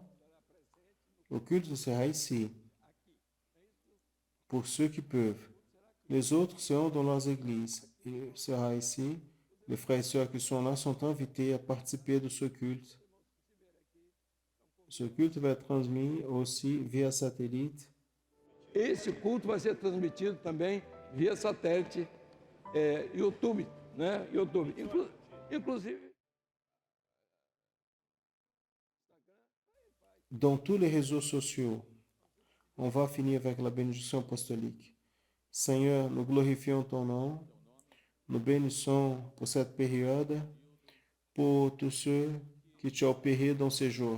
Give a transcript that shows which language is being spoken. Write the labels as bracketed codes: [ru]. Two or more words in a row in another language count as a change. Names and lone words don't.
[fr] Le culte sera ici, pour ceux qui peuvent. Les autres seront dans leurs églises. Il sera ici. Les frères et sœurs qui sont là sont invités à participer de ce culte. Ce culte va être transmis aussi via satellite. [pt] Esse culto vai ser transmitido também via satélite, YouTube, né? YouTube. Inclusive. [fr] Dans tous les réseaux sociaux, on va finir avec la bénédiction apostolique. Seigneur, nous glorifions ton nom. Nous bénissons pour cette période, pour tous ceux qui t'ont opéré dans ces jours.